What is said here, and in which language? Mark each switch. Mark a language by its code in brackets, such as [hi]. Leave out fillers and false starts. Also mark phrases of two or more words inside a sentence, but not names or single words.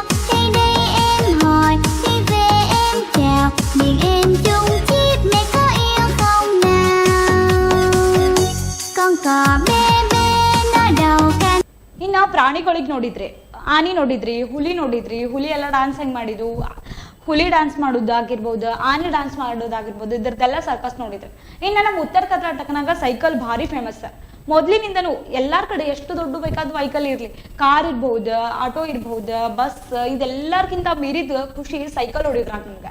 [vi] Đây đây em hỏi, đi về em chào, miệng em chung chip mẹ có yêu không nào. Con cò bé bé nó đầu cành. [kn] ಇನ್ನು ಪ್ರಾಣಿಗಳಿಗೆ ನೋಡಿದ್ರೆ ಆನೆ ನೋಡಿದ್ರಿ, ಹುಲಿ ನೋಡಿದ್ರಿ, ಹುಲಿ ಎಲ್ಲ ಡ್ಯಾನ್ಸ್ ಹೆಂಗ್ ಮಾಡಿದ್ರು, ಹುಲಿ ಡ್ಯಾನ್ಸ್ ಮಾಡೋದಾಗಿರ್ಬೋದು, ಆನೆ ಡ್ಯಾನ್ಸ್ ಮಾಡೋದಾಗಿರ್ಬೋದು, ಇದ್ರದ್ದೆಲ್ಲ ಸರ್ಕಸ್ ನೋಡಿದ್ರಿ. ಇನ್ನು ನಮ್ಮ ಉತ್ತರ ಕರ್ನಾಟಕನಾಗ ಸೈಕಲ್ ಭಾರಿ ಫೇಮಸ್. ಮೊದ್ಲಿನಿಂದನೂ ಎಲ್ಲಾರ ಕಡೆ ಎಷ್ಟು ದೊಡ್ಡ ಬೇಕಾದ ವೆಹಿಕಲ್ ಇರ್ಲಿ, ಕಾರ್ ಇರ್ಬಹುದು, ಆಟೋ ಇರ್ಬಹುದು, ಬಸ್, ಇದೆಲ್ಲರ್ಕಿಂತ ಮೀರಿದ ಖುಷಿ ಸೈಕಲ್ ಹೊಡಿದ್ರಾಗ ನಿಮ್ಗೆ.